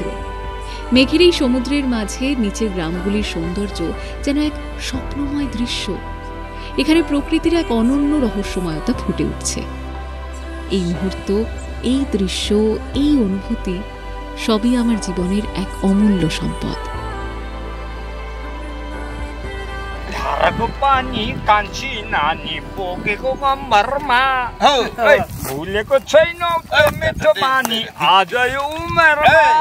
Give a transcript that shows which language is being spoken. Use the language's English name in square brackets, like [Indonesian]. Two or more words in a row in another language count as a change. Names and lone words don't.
[Bangla] মেঘের এই সমুদ্রের মাঝে নিচের গ্রামগুলির সৌন্দর্য যেন এক স্বপ্নময় দৃশ্য। এখানে প্রকৃতির এক অনন্য রহস্যময়তা ফুটে উঠছে। এই মুহূর্ত, এই দৃশ্য, এই অনুভূতি সবই আমার জীবনের এক অমূল্য সম্পদ। [Nepali] पानी कान्छी नानी बोकेको कम्मरमा भुलेको छैनौ त्यो मिठो पानी आज यो उमेरमा।